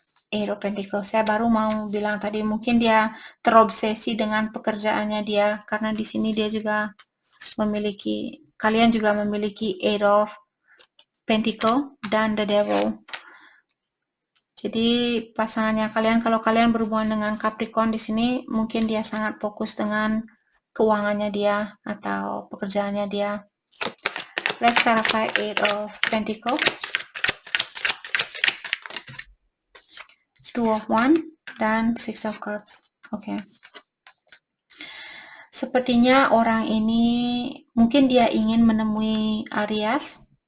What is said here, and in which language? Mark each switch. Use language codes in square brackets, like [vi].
[id] Eight of Pentacles, saya baru mau bilang tadi mungkin dia terobsesi dengan pekerjaannya dia, karena di sini dia juga memiliki, kalian juga memiliki Eight of Pentacles dan the devil. Jadi pasangannya kalian, kalau kalian berhubungan dengan Capricorn di sini, mungkin dia sangat fokus dengan keuangannya dia atau pekerjaannya dia. [en] Let's clarify Eight of Pentacles, Two of Wands, dan Six of Cups. [id] Oke. Sepertinya orang ini mungkin dia ingin menemui Aries.